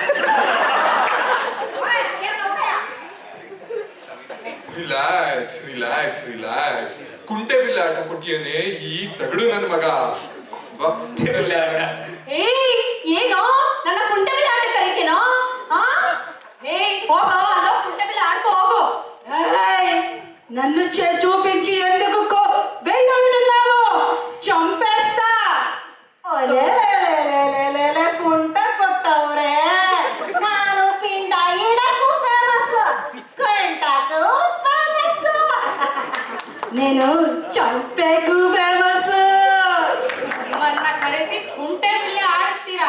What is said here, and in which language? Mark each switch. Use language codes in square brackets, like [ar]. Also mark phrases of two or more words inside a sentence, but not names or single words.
[en] relax relax relax. [kn] ಕುಂಟೆ ಬಿಲ್ಲೆ ಆಟ ಕೊಟ್ಟಿಯಾನೆ ಈ ತಗಡು ನನ್ನ ಮಗ. ಏನೋ ನನ್ನ ಕುಂಟೆಬಿಲ್ಲೆ ಆಟ ಕರಿತೀನೋ? ಹೋಗೋ, ಅಲ್ಲೋ ಕುಂಟೆಬಿಲ್ಲೆ ಆಡ್ಕೋ ಹೋಗು. [te] ನನ್ನ చూపించి ఎందుకు బెయ్యనున్నావు? చంపేస్తా. [kn] ಕುಂಟ ಕೊಟ್ಟವ್ರೆ. ನಾನು ಪಿಂಡ ಇಡಕ್ಕೂ ಫೇಮಸ್, ಕುಂಟಕ್ಕೂ ಫೇಮಸ್, నేను ಚಂಪೆಗೂ ಫೇಮಸ್. ನಿಮ್ಮನ್ನ ಕರೆಸಿ ಕುಂಟೆಬಿಲ್ಲೆ ಆಡಿಸ್ತೀರಾ?